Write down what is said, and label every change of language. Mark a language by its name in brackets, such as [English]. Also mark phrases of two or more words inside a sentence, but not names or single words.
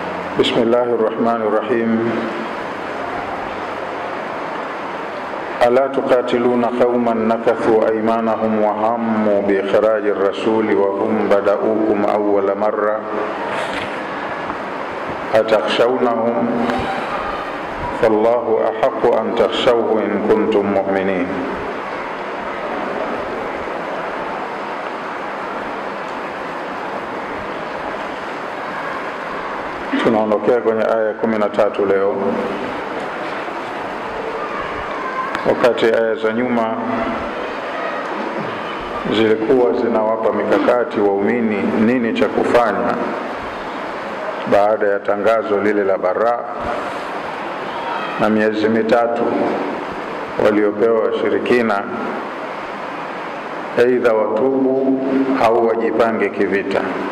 [Arabic] بسم الله الرحمن الرحيم ألا تقاتلون قوما نكثوا أيمانهم وهموا بإخراج الرسول وهم بدأوكم أول مرة أتخشونهم فالله أحق أن تخشوه إن كنتم مؤمنين. [Swahili] Tunaondokea kwenye aya 13 leo. Wakati aya za nyuma zilikuwa zinawapa mikakati waumini nini cha kufanya baada ya tangazo lile la bara na miezi mitatu waliopewa washirikina, aidha watubu au wajipange kivita.